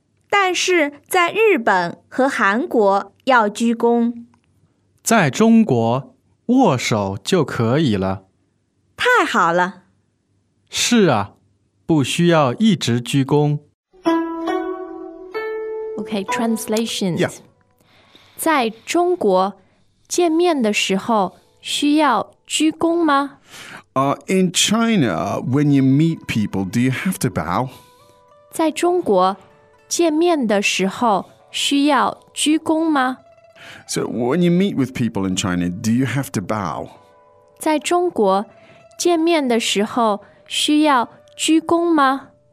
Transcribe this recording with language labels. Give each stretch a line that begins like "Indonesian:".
Chinese: 但是在日本和韩国要鞠躬。在中国握手就可以了。太好了。是啊，不需要一直鞠躬。第三遍。在中国见面的时候需要鞠躬吗? 不需要。但是在日本和韩国要鞠躬。在中国 握手就可以了。太好了。是啊，不需要一直鞠躬。
English: Okay, translations. Yeah.
Chinese: 在中国见面的时候需要鞠躬吗?
English: In China, when you meet people, do you have to bow?
Chinese: 在中国见面的时候需要鞠躬吗?
English: So when you meet with people in China, do you have to bow?
Chinese: 在中国见面的时候需要鞠躬吗?